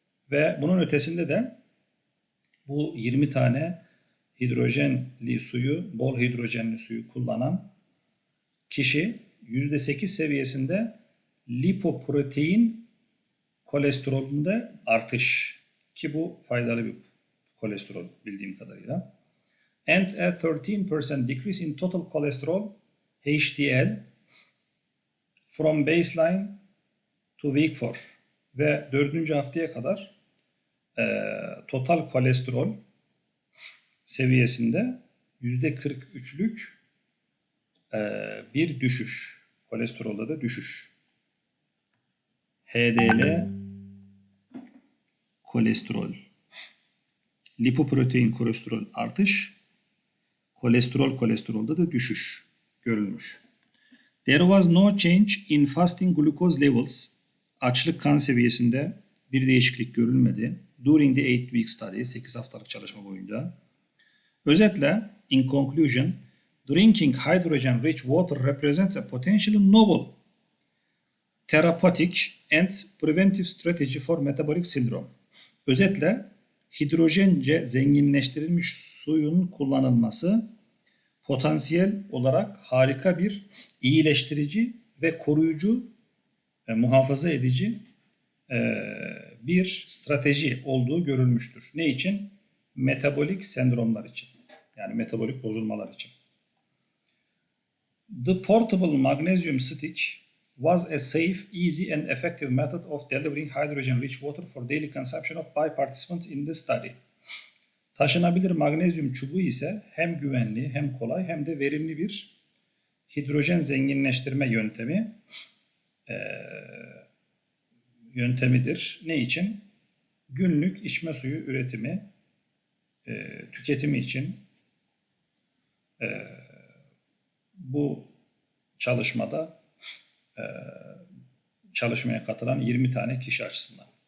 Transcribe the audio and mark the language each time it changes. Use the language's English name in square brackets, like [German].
[Turkish] Ve bunun ötesinde de bu 20 tane hidrojenli suyu, bol hidrojenli suyu kullanan kişi %8 seviyesinde lipoprotein kolesterolünde artış, ki bu faydalı bir kolesterol bildiğim kadarıyla. [English] And a 13% decrease in total cholesterol HDL from baseline to week 4 [Turkish] ve [English] 4. [Turkish] haftaya kadar total kolesterol seviyesinde %43'lük bir düşüş. Kolesterolda da düşüş. HDL kolesterol. Lipoprotein kolesterol artış. Kolesterolda da düşüş görülmüş. [English] There was no change in fasting glucose levels. [Turkish] Açlık kan seviyesinde bir değişiklik görülmedi. [English] During the 8 week study, [Turkish] 8 haftalık çalışma boyunca. Özetle, [English] in conclusion, drinking hydrogen rich water represents a potentially novel therapeutic and preventive strategy for metabolic syndrome. [Turkish] Özetle, hidrojence zenginleştirilmiş suyun kullanılması potansiyel olarak harika bir iyileştirici ve koruyucu, muhafaza edici bir strateji olduğu görülmüştür. Ne için? Metabolik sendromlar için. Yani metabolik bozulmalar için. [English] The portable magnesium stick was a safe, easy and effective method of delivering hydrogen-rich water for daily consumption of by participants in the study. [Turkish] Taşınabilir magnezyum çubuğu ise hem güvenli, hem kolay, hem de verimli bir hidrojen zenginleştirme yöntemidir. Ne için? Günlük içme suyu üretimi, tüketimi için bu çalışmada çalışmaya katılan 20 tane kişi açısından.